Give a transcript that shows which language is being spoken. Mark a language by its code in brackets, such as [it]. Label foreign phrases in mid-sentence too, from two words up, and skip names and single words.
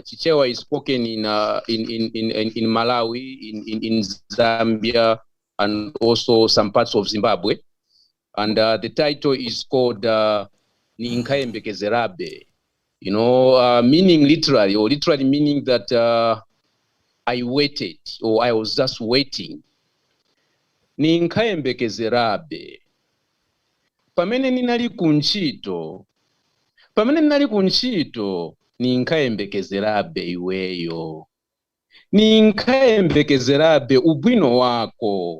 [en] Chichewa is spoken in Malawi, in Zambia, and also some parts of Zimbabwe. And the title is called Ninkayembekezerabe. Meaning literally meaning that I waited, or I was just waiting. [ny] Ninkayembekezerabe. Pamene ninali kunchito, ninkayembekezerabe iweyo. Ninkayembekezerabe ubwino wako.